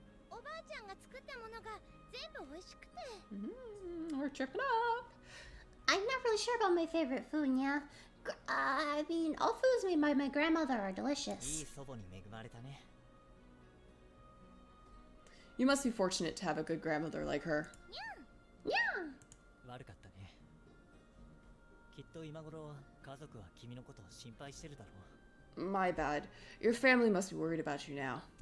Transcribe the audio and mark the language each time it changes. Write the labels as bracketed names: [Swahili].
[Japanese] おばあちゃんが作ったものが全部美味しくて。 [English] We're tripping up. I'm not really sure about my favorite food, nya. I mean, all foods made by my grandmother are いい delicious. [Japanese] 祖母に恵まれたね。 [English] You must be fortunate to have a good grandmother like her. Yeah. [Japanese] 悪かったね。きっと今頃家族は君のことを心配してるだろう。 [English] My bad. Your family must be worried about you now.